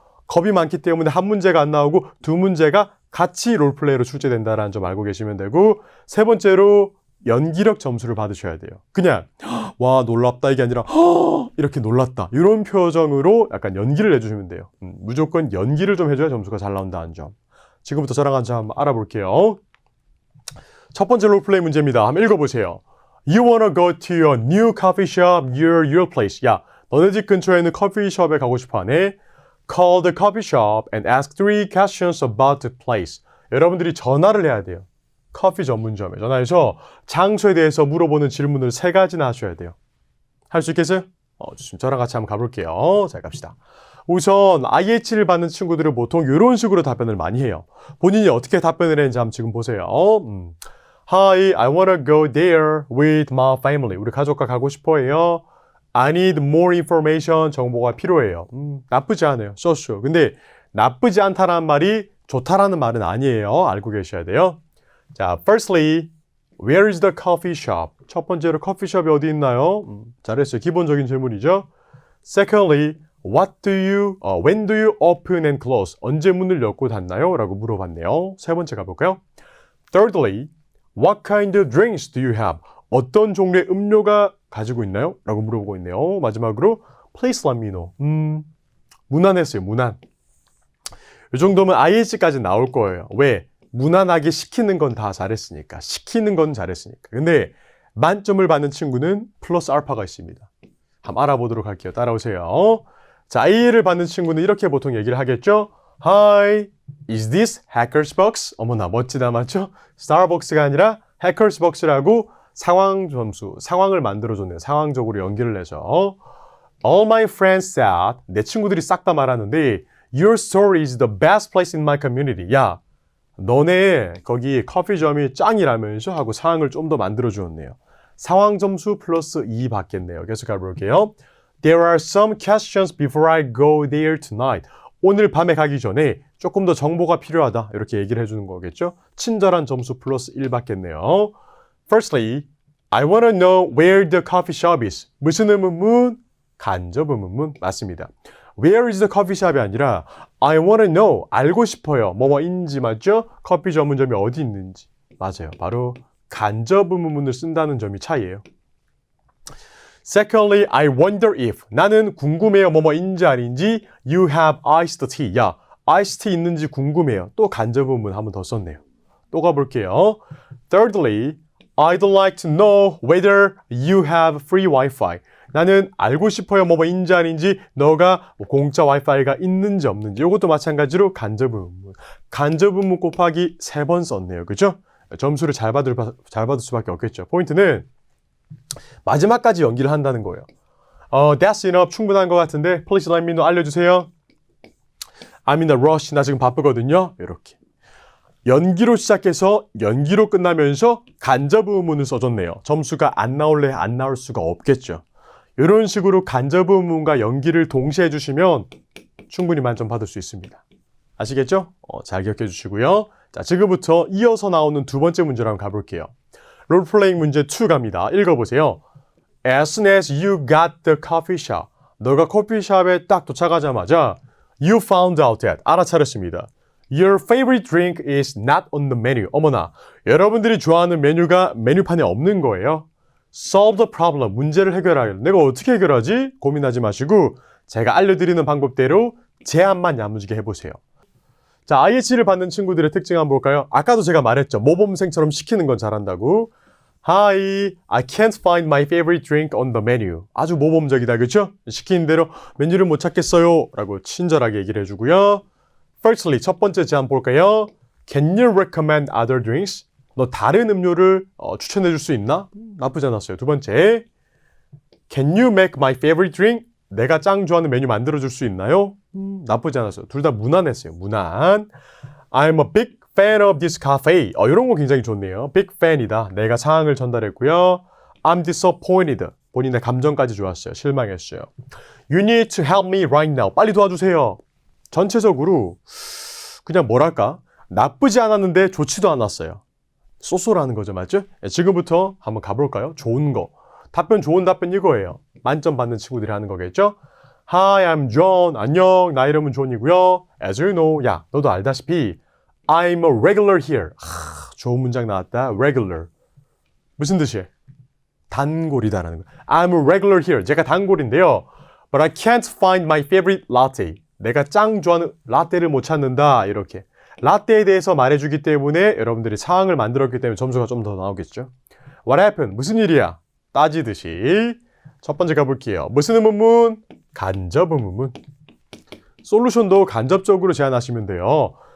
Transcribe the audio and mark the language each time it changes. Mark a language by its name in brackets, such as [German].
[Korean] 겁이 많기 때문에 한 문제가 안 나오고 두 문제가 같이 롤플레이로 출제된다는 점 알고 계시면 되고, 세 번째로 연기력 점수를 받으셔야 돼요. 그냥 와 놀랍다 이게 아니라 이렇게 놀랐다 이런 표정으로 약간 연기를 해주시면 돼요. 무조건 연기를 좀 해줘야 점수가 잘 나온다는 점. 지금부터 저랑 같이 한번 알아볼게요. 첫 번째 롤플레이 문제입니다. 한번 읽어보세요. [English] You wanna go to your new coffee shop, your place. [Korean] 야, 너네 집 근처에 있는 커피숍에 가고 싶어 하네. [English] Call the coffee shop and ask 3 questions about the place. [Korean] 여러분들이 전화를 해야 돼요. 커피 전문점에 전화해서 장소에 대해서 물어보는 질문을 3가지나 하셔야 돼요. 할 수 있겠어요? 좋습니다. 저랑 같이 한번 가볼게요. 자, 갑시다. 우선 IH를 받는 친구들은 보통 이런 식으로 답변을 많이 해요. 본인이 어떻게 답변을 했는지 한번 지금 보세요. [English] Hi, I wanna go there with my family. [Korean] 우리 가족과 가고 싶어해요. [English] I need more information. [Korean] 정보가 필요해요. 나쁘지 않아요. so. 근데 나쁘지 않다라는 말이 좋다라는 말은 아니에요. 알고 계셔야 돼요. [English] 자, firstly, where is the coffee shop? [Korean] 첫 번째로 커피숍이 어디 있나요? 잘했어요. 기본적인 질문이죠. [English] Secondly, when do you open and close? [Korean] 언제 문을 열고 닫나요? 라고 물어봤네요. 세 번째 가볼까요? [English] Thirdly, what kind of drinks do you have? [Korean] 어떤 종류의 음료가 가지고 있나요? 라고 물어보고 있네요. 마지막으로, [English] please let me know. [Korean] 무난했어요. 무난. 이 정도면 IH까지 나올 거예요. 왜? 무난하게 시키는 건 다 잘했으니까. 시키는 건 잘했으니까. 근데 만점을 받는 친구는 플러스 알파가 있습니다. 한번 알아보도록 할게요. 따라오세요. 자, A를 받는 친구는 이렇게 보통 얘기를 하겠죠. [English] Hi, is this Hacker's Box? [Korean] 어머나 멋지다 맞죠? 스타벅스가 아니라 Hacker's Box라고 상황 점수, 상황을 만들어줬네요. 상황적으로 연기를 해서 [English] All my friends said, [Korean] 내 친구들이 싹 다 말하는데 [English] Your store is the best place in my community. [Korean] 야, 너네 거기 커피점이 짱이라면서 하고 상황을 좀 더 만들어 주었네요. 상황 점수 플러스 2 받겠네요. 계속 가볼게요. [English] There are some questions before I go there tonight. [Korean] 오늘 밤에 가기 전에 조금 더 정보가 필요하다. 이렇게 얘기를 해주는 거겠죠. 친절한 점수 플러스 1 받겠네요. [English] Firstly, I want to know where the coffee shop is. [Korean] 무슨 의문문? 간접 의문문 맞습니다. [English] Where is the coffee shop이 [Korean] 아니라 [English] I want to know, [Korean] 알고 싶어요. 뭐뭐인지 맞죠? 커피 전문점이 어디 있는지. 맞아요. 바로 간접 의문문을 쓴다는 점이 차이예요. [English] Secondly, I wonder if. [Korean] 나는 궁금해요. 뭐뭐인지 아닌지. [English] You have iced tea. [Korean] 야, iced tea 있는지 궁금해요. 또 간접 의문문 한 번 더 썼네요. 또 가볼게요. [English] Thirdly, I'd like to know whether you have free Wi-Fi. [Korean] 나는 알고 싶어요. 뭐뭐인지 아닌지, 너가 공짜 와이파이가 있는지 없는지. 이것도 마찬가지로 간접 의문문. 간접 의문문 곱하기 3번 썼네요. 그죠? 점수를 잘 받을 수밖에 없겠죠. 포인트는 마지막까지 연기를 한다는 거예요. [English] That's enough. [Korean] 충분한 것 같은데 [English] Please let me know. [Korean] 알려주세요. [English] I'm in a rush. [Korean] 나 지금 바쁘거든요. 이렇게. 연기로 시작해서 연기로 끝나면서 간접 의문을 써줬네요. 점수가 안 나올래 안 나올 수가 없겠죠. 이런 식으로 간접 의문과 연기를 동시에 해주시면 충분히 만점 받을 수 있습니다. 아시겠죠? 잘 기억해 주시고요. 자, 지금부터 이어서 나오는 두 번째 문제로 한번 가볼게요. 롤플레잉 문제 2 갑니다. 읽어보세요. [English] As soon as you got the coffee shop. [Korean] 너가 커피숍에 딱 도착하자마자 [English] You found out that. [Korean] 알아차렸습니다. [English] Your favorite drink is not on the menu. [Korean] 어머나, 여러분들이 좋아하는 메뉴가 메뉴판에 없는 거예요. [English] Solve the problem. [Korean] 문제를 해결하려. 내가 어떻게 해결하지? 고민하지 마시고 제가 알려드리는 방법대로 제안만 야무지게 해보세요. 자, IH를 받는 친구들의 특징 한번 볼까요? 아까도 제가 말했죠. 모범생처럼 시키는 건 잘한다고. [English] Hi, I can't find my favorite drink on the menu. [Korean] 아주 모범적이다, 그렇죠? 시키는 대로 메뉴를 못 찾겠어요 라고 친절하게 얘기를 해주고요. [English] Firstly, [Korean] 첫 번째 제안 볼까요? [English] Can you recommend other drinks? [Korean] 너 다른 음료를 추천해 줄 수 있나? 나쁘지 않았어요. 두 번째, [English] Can you make my favorite drink? [Korean] 내가 짱 좋아하는 메뉴 만들어 줄 수 있나요? 나쁘지 않았어요. 둘 다 무난했어요. 무난. [English] I'm a big fan of this cafe. [Korean] 이런 거 굉장히 좋네요. big fan이다. 내가 사항을 전달했고요. I'm disappointed. 본인의 감정까지 좋았어요. 실망했어요. [English] You need to help me right now. [Korean] 빨리 도와주세요. 전체적으로 그냥 뭐랄까 나쁘지 않았는데 좋지도 않았어요. 쏘쏘라는 거죠, 맞죠? 지금부터 한번 가볼까요? 좋은 거. 답변 좋은 답변 이거예요. 만점 받는 친구들이 하는 거겠죠? [English] Hi, I'm John. [Korean] 안녕, 나 이름은 존이고요. [English] As you know, [Korean] 야, 너도 알다시피 [English] I'm a regular here. [Korean] 좋은 문장 나왔다. Regular. 무슨 뜻이에요? 단골이다라는 거. [English] I'm a regular here. [Korean] 제가 단골인데요. [English] But I can't find my favorite latte. [Korean] 내가 짱 좋아하는 라떼를 못 찾는다. 이렇게. 라떼에 대해서 말해주기 때문에 여러분들이 상황을 만들었기 때문에 점수가 좀 더 나오겠죠. [English] What happened? [Korean] 무슨 일이야? 따지듯이. 첫 번째 가볼게요. 무슨 의문문? 간접 의문문. 솔루션도 간접적으로 제안하시면 돼요.